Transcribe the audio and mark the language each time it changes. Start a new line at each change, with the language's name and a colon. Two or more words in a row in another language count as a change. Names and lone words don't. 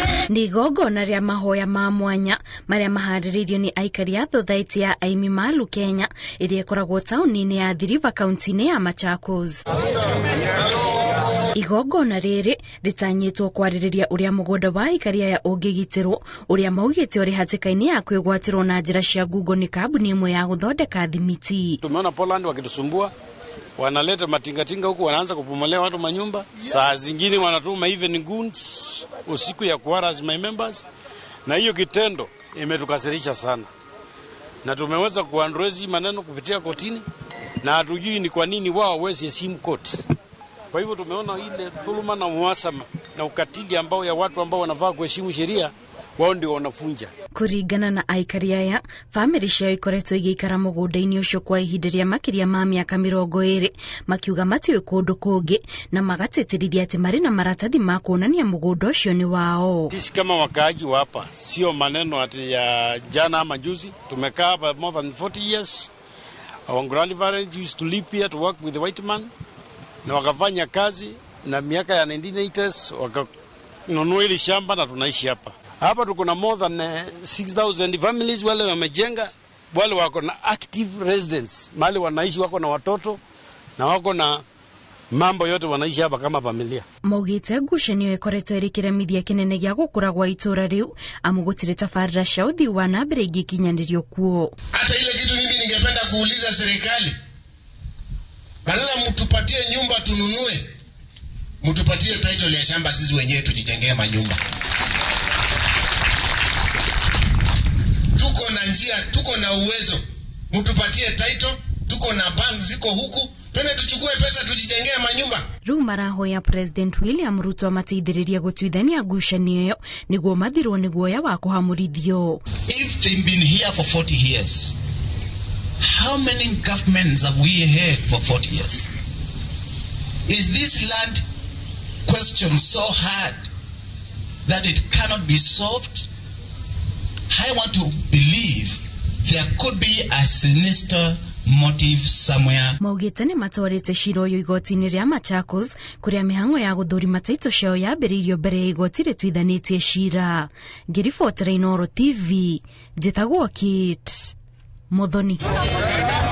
Kikuyu: Ni igongona rĩa mahoya ma mwanya maria maharĩrĩirio ni Aikari a Society ya aimi malu Kenya iria ikoragwo taũni-inĩ ya Athi River kaunti-inĩ ya Machakos. Igongona rĩrĩ ritanyĩtwo kwarĩrĩria ũrĩa mũgũnda wa Aikari aya ũngĩgitĩrwo ũrĩa maugĩte ũrĩ hatĩka-inĩ ya kwĩgwatĩrwo na njĩra cia ngungo ni kambuni ĩmwe ya gũthondeka thimiti.
Swahili: Tumeona Poland wakitusumbua, wanaleta matingatinga huku, wanaanza kupomolea watu manyumba. Saa zingine wanatuma
English: even goons
Swahili: usiku ya kuharass
English: my members,
Swahili: na hiyo kitendo imetukasirisha sana, na tumeweza kuandrezi maneno kupitia kotini, na hatujui ni kwa nini wao hawezi heshimu koti. Kwa hivyo tumeona ile dhuluma na uhasama na ukatili ambao ya watu ambao wanafaa kuheshimu sheria, wao ndio wanafunja.
Kikuyu: Kuringana na Aikari aya, family ciao ikoretwo igĩikara mũgũnda-inĩ ũcio kwa ihinda rĩa makĩria ma mĩaka 20, makiuga matiũĩ kũndũ kũngĩ na magatĩtĩrithia atĩ marĩ na maratathi ma kuonania mũgũnda ũcio ni wao.
Swahili: Sisi kama wakaaji wa hapa, sio maneno ati ya jana ama juzi, tumekaa hapa
English: more than 40 years. Our grandparents used to live here to work with the white man,
Swahili: na wakafanya kazi, na miaka ya 1980s wakanunua ile shamba na tunaishi hapa. Hapa tuko na
English: more than 6,000 families,
Swahili: wale wamejenga, wale wako na
English: active residents,
Swahili: mali wanaishi, wako na watoto na wako na mambo yote, wanaishi hapa kama familia.
Kikuyu: Maugĩte ngucanio ĩkoretwo ĩrĩ kĩremithia kĩnene gĩa gũkũra gwa itũra rĩu, amu gũtirĩ tabarĩra cia ũthii wa na mbere ingĩkinyanĩrio kuo.
Swahili: Hata ile kitu mimi ningependa kuuliza serikali, badala mtupatie nyumba tununue, mtupatie title ya shamba sisi wenyewe tujijengee manyumba. Tuko na njia, tuko na uwezo, mtupatie title, tuko na bank ziko huku, twende tuchukue pesa tujijengee manyumba.
Kikuyu: Rĩu marahoya President William Ruto amateithĩrĩrie gũtuithania ngucanio ĩyo nĩguo mathirwo nĩ guoya wa kũhamũrithio.
English: If they've been here for 40 years, how many governments have we had for 40 years? Is this land question so hard that it cannot be solved? I want to believe there could be a sinister motive somewhere.
Kikuyu: Maugĩte nĩ matwarĩte cira ũyũ igoti-inĩ rĩa Machakos, kũrĩa mĩhang'o ya gũthũrima taitũ ciao yambĩrĩirio mbere ya igoti rĩtuithanĩtie cira. Ngĩribotera Inooro TV, njĩtagwo Kate Muthoni.